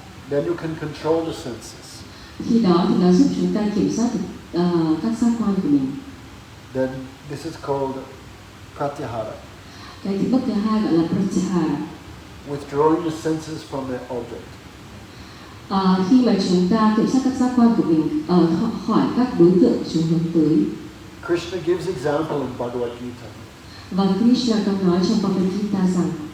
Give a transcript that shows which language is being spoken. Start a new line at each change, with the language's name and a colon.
English: Then you can control the senses.
Vietnamese: Khi đó thì nó giúp chúng ta kiểm soát được các giác quan của mình.
English: Then this is called pratyahara.
Vietnamese: Cái bước thứ hai gọi là pratyahara.
English: Withdrawing the senses from their object.
Vietnamese: Khi mà chúng ta kiểm soát các giác quan của mình khỏi các đối tượng chúng hướng tới.
English: Krishna gives example in Bhagavad Gita.
Vietnamese: Và Krishna có nói trong Bhagavad Gita rằng,